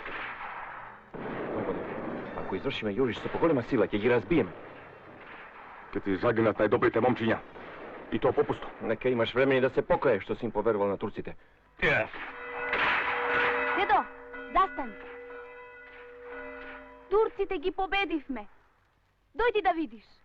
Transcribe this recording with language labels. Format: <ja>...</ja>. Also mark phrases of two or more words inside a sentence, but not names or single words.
<mk>Војводо, ако изврши ме јуриш са поголема сила, ќе ги разбием. Ке ти загинат најдобрите момчиња. И то попусто. Нека имаш времени да се покаеш што си им поверувал на турците. Дедо, застани. Турците ги победивме. Дојди да видиш.</mk>